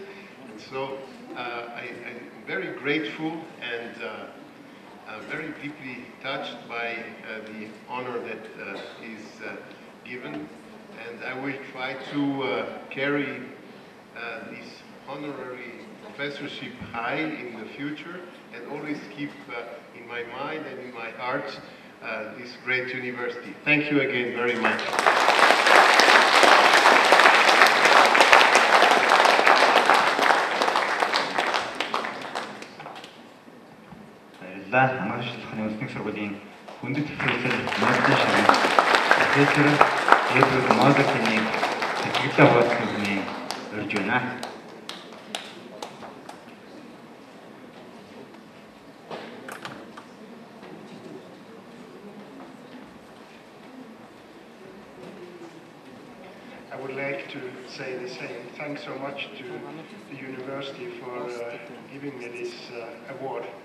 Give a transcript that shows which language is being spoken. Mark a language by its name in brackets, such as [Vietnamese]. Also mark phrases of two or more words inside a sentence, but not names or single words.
[English] And so I'm very grateful and very deeply touched by the honor that is given. And I will try to carry this honorary professorship high in the future and always keep in my mind and in my heart this great university. Thank you again very much. [Mongolian] Баярлалаа. Анагаахын шинжилгээний үндэсний сургуулийн хүндэт профессор Нобелийн шагналт профессор Эдвард Мозертыг сэтгэлдээ хуваалцсан хүний урьж байна. [English] I would like to say the same. Thanks so much to the university for giving me this award.